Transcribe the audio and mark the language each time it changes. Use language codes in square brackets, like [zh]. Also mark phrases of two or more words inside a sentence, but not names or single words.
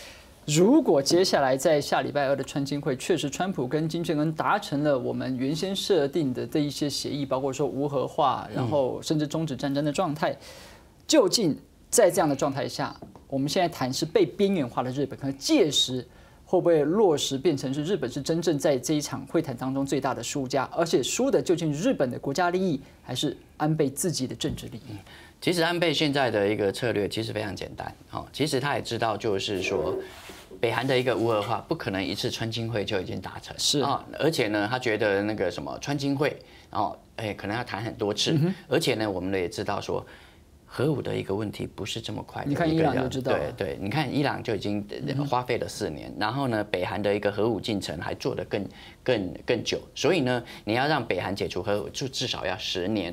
[zh] 如果接下來在下禮拜2的川金會，確實川普跟金正恩達成了我們原先設定的這一些協議，包括說無核化，然後甚至終止戰爭的狀態，究竟在這樣的狀態下，我們現在談是被邊緣化的日本，可能屆時會不會落實變成是日本是真正在這一場會談當中最大的輸家，而且輸的究竟日本的國家利益，還是安倍自己的政治利益？其實安倍現在的一個策略其實非常簡單，其實他也知道就是說。北韓的一個無核化不可能一次川金會就已經達成，是啊，而且呢，他覺得那個什麼川金會，可能要談很多次，而且呢，我們也知道說， 核武的一个问题不是这么快的。你看伊朗就知道了。对，你看伊朗就已经花费了4年，然后呢，北韩的一个核武进程还做得更久，所以呢，你要让北韩解除核武，就至少要10年。